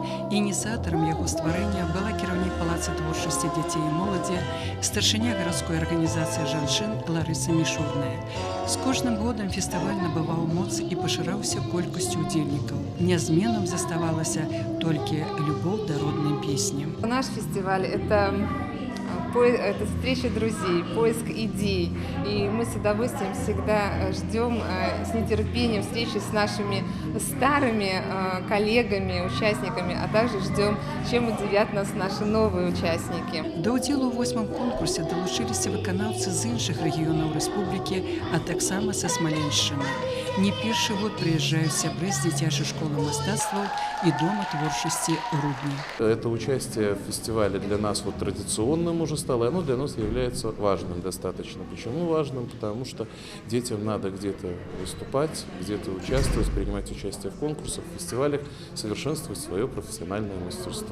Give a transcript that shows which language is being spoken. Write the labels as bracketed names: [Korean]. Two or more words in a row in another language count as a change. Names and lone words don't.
[Belarusian] Ініцыятарам яго стварэння была кіраўнік Палаца творчасці дзяцей і моладзі, старшыня гарадской арганізацыі жанчын Ларыса Мішурная. З кожным годам фестываль набываў моц і пашыраўся колькасцю ўдзельнікаў. Нязменным заставалася толькі любоў да роднай песни. [Russian] Наш фестиваль – это встреча друзей, поиск идей. И мы с удовольствием всегда ждем с нетерпением встречи с нашими старыми коллегами, участниками, а также ждем, чем удивят нас наши новые участники. [Belarusian] До удзелу ў 8-м конкурсе далучыліся выканаўцы з іншых рэгіёнаў рэспублікі, а таксама са Смаленшчыны. Не першы год приезжают сябры з дзіцячай школы мастацтваў и Дома творчасці Рудни. [Russian] Это участие в фестивале для нас традиционным уже стало, и оно для нас является важным достаточно. Почему важным? Потому что детям надо где-то выступать, где-то участвовать, принимать участие в конкурсах, в фестивалях, совершенствовать свое профессиональное мастерство.